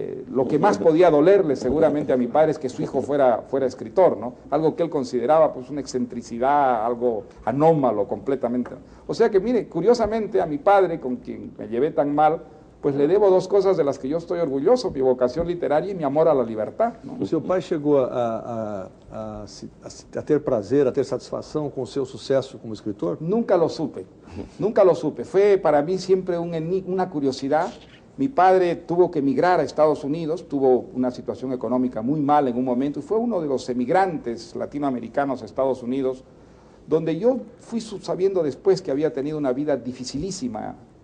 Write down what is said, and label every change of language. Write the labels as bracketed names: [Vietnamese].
[Spanish] Lo que más podía dolerle seguramente a mi padre es que su hijo fuera escritor, ¿no? Algo que él consideraba pues una excentricidad, algo anómalo completamente. O sea que mire, curiosamente a mi padre, con quien me llevé tan mal, pues le debo 2 cosas de las que yo estoy orgulloso, mi vocación literaria y mi amor a la libertad, ¿no? [Portuguese] O seu pai chegou a ter prazer, a ter satisfação com o seu sucesso como escritor? [Spanish] Nunca lo supe, nunca lo supe. Fue para mí siempre una curiosidad. Mi padre tuvo que emigrar a Estados Unidos, tuvo una situación económica muy mal en un momento y fue uno de los emigrantes latinoamericanos a Estados Unidos, donde yo fui sabiendo después que había tenido una vida dificilísima.